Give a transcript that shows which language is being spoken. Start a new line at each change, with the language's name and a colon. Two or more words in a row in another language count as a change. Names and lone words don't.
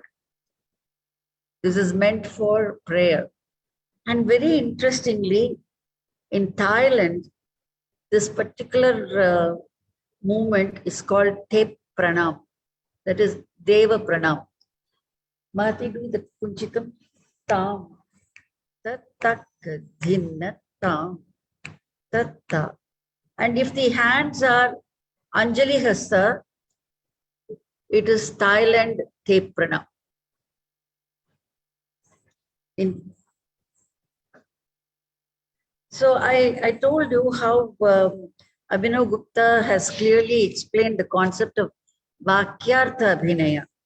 English: This is meant for prayer. And very interestingly, in Thailand, this particular movement is called Tep Pranam. That is Deva Pranam. Mahati, do the Kunchitam. Tam, tat, tak, dhin, tam, tat, ta. And if the hands are Anjali Hasta, it is Thailand Tep Pranam. So I told you how Abhinav Gupta has clearly explained the concept of Vakyartha Abhinaya.